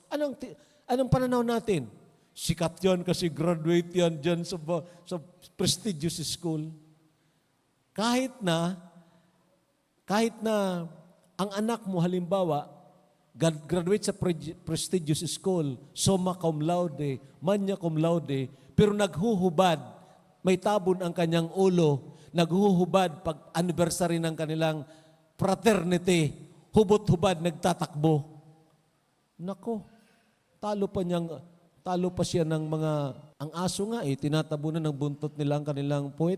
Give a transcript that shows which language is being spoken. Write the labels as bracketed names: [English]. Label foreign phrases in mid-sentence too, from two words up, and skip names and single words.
[Filipino] Anong pananaw natin? Sikat yan kasi graduate yan dyan sa [English] prestigious school. [Filipino] Kahit na ang anak mo halimbawa, graduate sa [English] prestigious school, [Latin] summa cum laude, magna cum laude, [Filipino] pero naghuhubad, may tabon ang kanyang ulo, naghuhubad pag anniversary ng kanilang fraternity, hubot-hubad, nagtatakbo. Nako, talo pa siya ng mga, ang aso nga tinatabunan ng buntot nila ang kanilang puwet.